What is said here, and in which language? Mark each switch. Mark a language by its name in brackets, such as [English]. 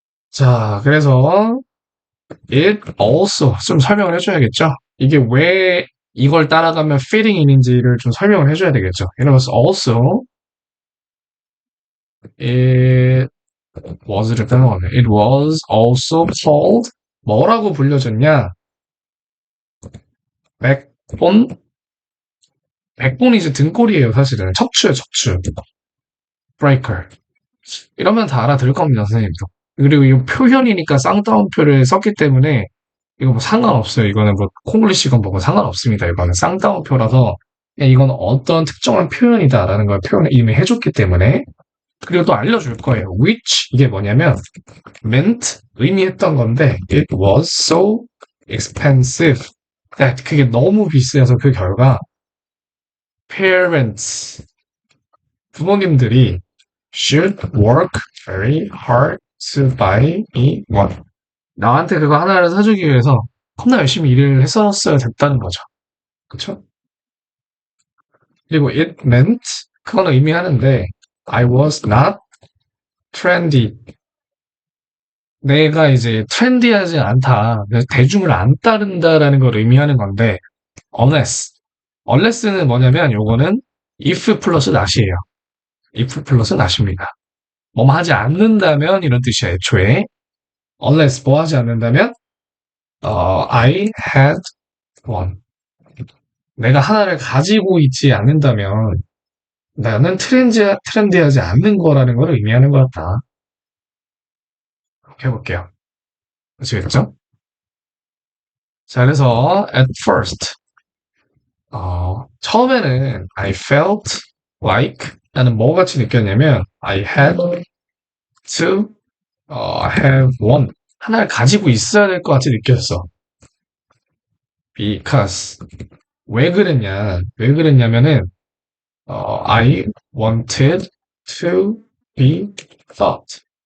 [Korean] 자, 그래서 [English] it also [Korean] 좀 설명을 해줘야겠죠. 이게 왜 이걸 따라가면 fitting in인지를 좀 설명을 해줘야 되겠죠. 이러면서 [English] also it was [Korean] 를 빼먹었네. [English] It was also called [Korean] 뭐라고 불려졌냐? 백본? 백본이 이제 등골이에요, 사실은. 척추예요, 척추. breaker. 이러면 다 알아들을 겁니다, 선생님도. 그리고 이 표현이니까 쌍따옴표를 썼기 때문에 이거 뭐 상관없어요. 이거는 뭐 콩글리시건 뭐건 상관없습니다. 이거는 쌍따옴표라서 그냥 이건 어떤 특정한 표현이다라는 걸 표현을 이미 해줬기 때문에 그리고 또 알려줄 거예요. [English] which [Korean] 이게 뭐냐면 [English] meant [Korean] 의미했던 건데 [English] it was so expensive that [Korean] 그게 너무 비싸서 그 결과 [English] parents [Korean] 부모님들이 [English] should work very hard to buy me one. [Korean] 나한테 그거 하나를 사주기 위해서 겁나 열심히 일을 했었어야 됐다는 거죠. 그쵸? 그리고 [English] it meant [Korean] 그거는 의미하는데 [English] I was not trendy. [Korean] 내가 이제 트렌디하지 않다. 대중을 안 따른다라는 걸 의미하는 건데 unless는 뭐냐면 요거는 if 플러스 not이에요. if 플러스 not입니다. 뭐뭐 하지 않는다면 이런 뜻이야 애초에. [English] unless [Korean] 뭐 하지 않는다면 [English] I had one. [Korean] 내가 하나를 가지고 있지 않는다면 나는 트렌디하지 않는 거라는 걸 의미하는 것 같다. 해볼게요. 아시겠죠? 자, 그래서 [English] at first [Korean] 처음에는 [English] I felt like [Korean] 나는 뭐 같이 느꼈냐면 [English] I had to have one. [Korean] 하나를 가지고 있어야 될 것 같이 느꼈어. [English] Because [Korean] 왜 그랬냐면은 [English] I wanted to be thought.